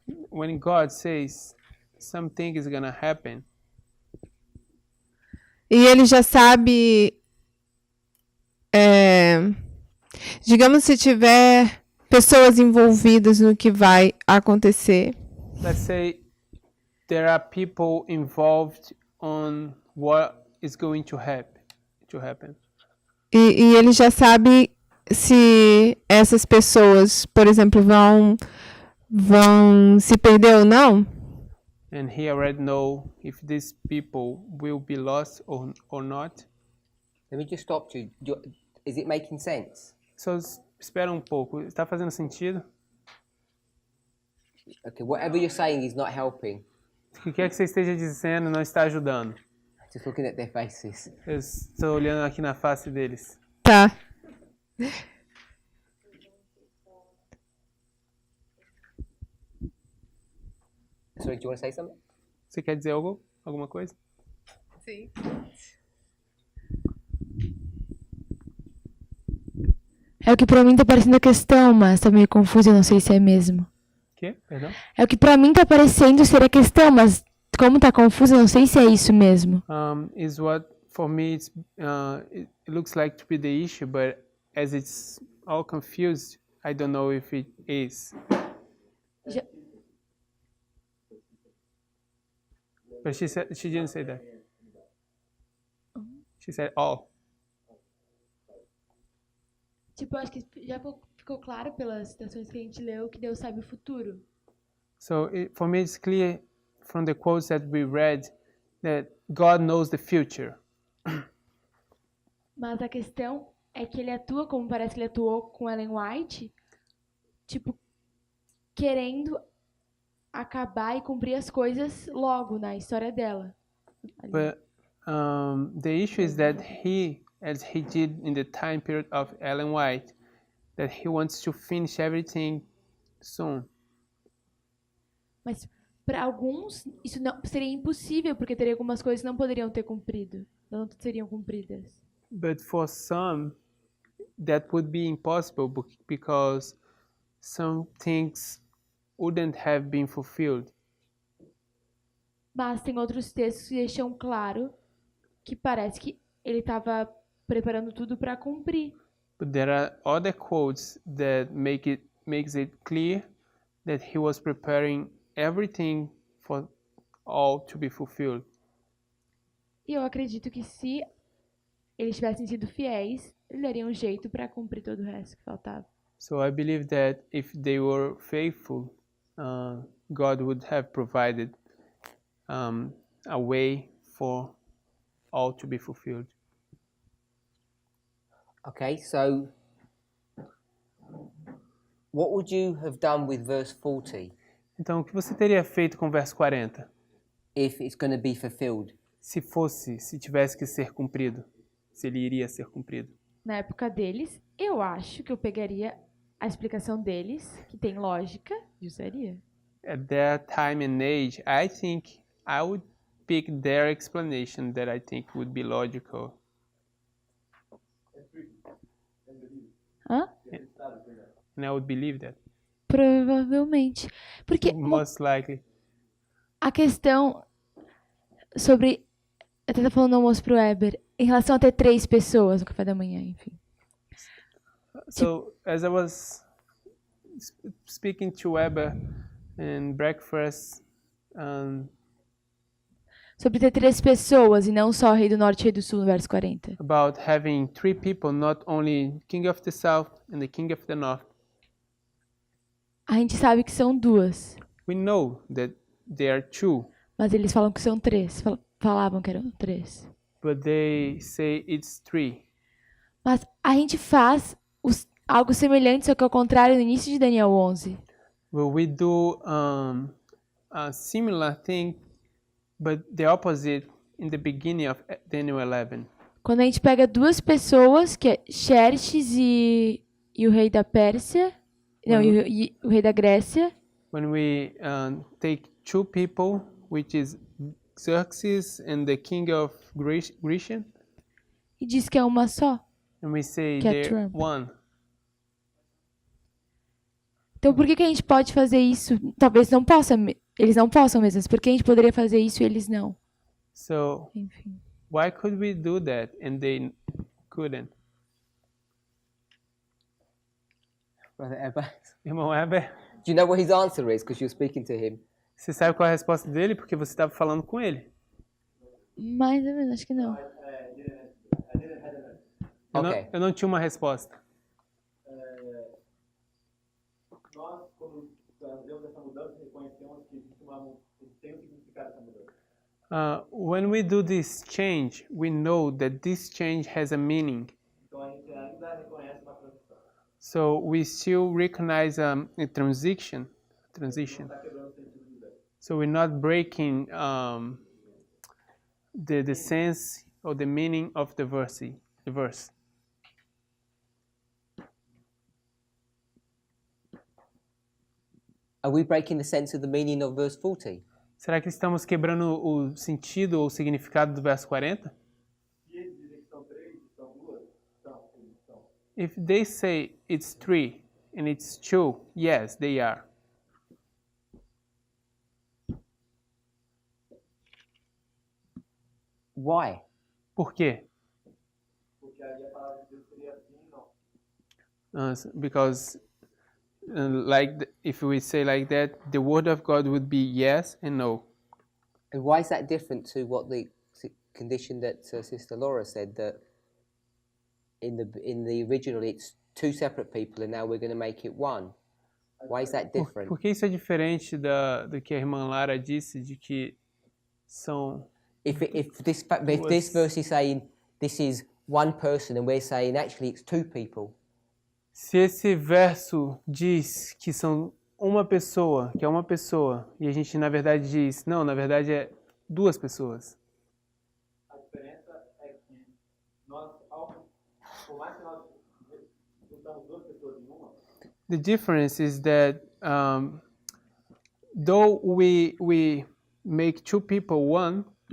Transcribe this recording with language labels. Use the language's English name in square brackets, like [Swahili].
[English] When God says something is gonna happen, [Portuguese] e ele já sabe, digamos, se tiver pessoas envolvidas no que vai acontecer, [English] let's say there are people involved on what is going to happen. [Portuguese] e ele já sabe se essas pessoas, por exemplo, vão se perder ou não. [English] And he already know if these people will be lost or not. Let me just stop you. Is it making sense? [Portuguese] So espera um pouco, está fazendo sentido? [English] Okay, whatever you're saying is not helping. [Portuguese] O que quer que você esteja dizendo não está ajudando. [English] Just looking at their faces. [Portuguese] Eu estou olhando aqui na face deles. Tá. [English] Sorry, do you want to say something? [Portuguese] Você quer dizer algo? Alguma coisa? Sim. É o que pra mim tá parecendo a questão, mas tá meio confuso, eu não sei se é mesmo. Que? Perdão? É o que pra mim tá parecendo ser a questão, mas como tá confuso, eu não sei se é isso mesmo. [English] Is what for me it looks like to be the issue, but as it's all confused, I don't know if it is. [Portuguese] Já- [English] But she didn't say that. She said all. [Portuguese] Tipo, eu acho que já ficou claro pelas citações que a gente leu que Deus sabe o futuro. [English] So for me, it's clear from the quotes that we read that God knows the future. [Portuguese] Mas a questão é que ele atua como parece que ele atuou com Ellen White, tipo, querendo acabar e cumprir as coisas logo na história dela. [English] But the issue is that he, as he did in the time period of Ellen White, that he wants to finish everything soon. [Portuguese] Mas para alguns isso não seria impossível, porque teria algumas coisas que não poderiam ter cumprido, não seriam cumpridas. [English] But for some, that would be impossible because some things wouldn't have been fulfilled. [Portuguese] Mas tem outros textos que deixam claro que parece que ele estava preparando tudo para cumprir. [English] But there are other quotes that makes it clear that he was preparing everything for all to be fulfilled. [Portuguese] E eu acredito que se eles tivessem sido fiéis, ele daria um jeito para cumprir todo o resto que faltava. [English] So I believe that if they were faithful, God would have provided a way for all to be fulfilled. Okay, so What would you have done with verse 40 [Portuguese] Então, o que você teria feito com o verso 40? [English] if it's going to be fulfilled? [Portuguese] Se tivesse que ser cumprido, se ele iria ser cumprido. Na época deles, eu acho que eu pegaria a explicação deles, que tem lógica, e usaria. [English] At that time and age, I think I would pick their explanation that I think would be logical. Hã? And I would believe that. [Portuguese] Provavelmente. Porque [English] Most likely. [Portuguese] a questão sobre... Eu tava falando no almoço pro Weber, em relação a ter 3 pessoas no café da manhã, enfim. [English] So, as I was speaking to Weber in breakfast, [Portuguese] Sobre ter 3 pessoas e não só Rei do Norte e Rei do Sul, no verso 40. [English] about having 3 people, not only King of the South and the King of the North, [Portuguese] A gente sabe que são 2, [English] we know that there are 2, [Portuguese] mas eles falam que são 3. Falavam que eram 3. [English] but they say it's 3. [Portuguese] Mas a gente faz algo semelhante, só que ao contrário, no início de Daniel 11. [English] Well, we do a similar thing, but the opposite in the beginning of Daniel 11. [Portuguese] Quando a gente pega 2 pessoas, que é Xerxes e o rei da Pérsia, não, e o rei da Grécia, [English] When we take 2 people, which is Xerxes and the king of Grecia, [Portuguese] e diz que é uma só. [English] and we say [Portuguese] Que é [English] they're Trump. one. [Portuguese] Então por que a gente pode fazer isso? Talvez não possa, eles não possam mesmo, mas por que a gente poderia fazer isso e eles não? [English] So [Portuguese] Enfim. [English] why could we do that and they couldn't? Brother Ebba, [Portuguese] Irmão Weber, [English] do you know what his answer is? Because you're speaking to him. [Portuguese] você sabe qual é a resposta dele? Porque você estava falando com ele. Mais ou menos, acho que não. Ok. Eu não tinha uma resposta. Nós, quando fazemos essa mudança, reconhecemos que tem um significado essa mudança. [English] When we do this change, we know that this change has a meaning. [Portuguese] Então a gente ainda reconhece uma transição. [English] So we still recognize a transition. [Portuguese] Não está quebrando o sentido do verso. [English] So we're not breaking the sense or the meaning of the verse. Are we breaking the sense of the meaning of verse 40? [Portuguese] Será que estamos quebrando o sentido ou o significado do verso 40? Se eles dizem que são 3, são 2, são. [English] If they say it's 3 and it's 2, yes, they are. Why? [Portuguese] Por quê? Porque aí a palavra de Deus seria assim e não. [English] Because if we say like that, the word of God would be yes and no. And why is that different to what the condition that Sister Laura said, that in the original it's 2 separate people and now we're going to make it one? Why is that different? [Portuguese] Por que isso é diferente do que a irmã Lara disse, de que são... [English] If this verse is saying this is one person and we're saying actually it's 2 people. [Portuguese] Se esse verso diz que são uma pessoa, que é uma pessoa, e a gente na verdade diz, não, na verdade é 2 pessoas. A diferença é que nós, por mais que nós juntamos 2 pessoas em uma, [English] The difference is that though we make 2 people one,